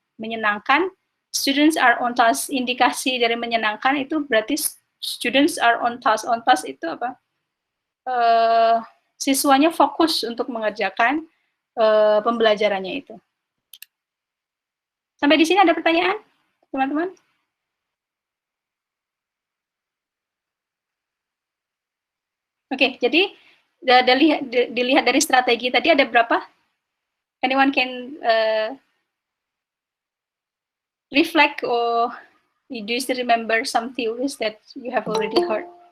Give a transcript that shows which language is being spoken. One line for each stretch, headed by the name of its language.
Indonesian: Menyenangkan,
English: students are on task.
Indonesian: Indikasi dari menyenangkan itu berarti
English: students are on task.
Indonesian: On task itu apa? siswanya fokus untuk mengerjakan pembelajarannya itu. Sampai di sini ada pertanyaan, teman-teman? Oke, jadi dilihat dari strategi tadi ada berapa?
English: Anyone can reflect or do you still remember some theories that you have already heard?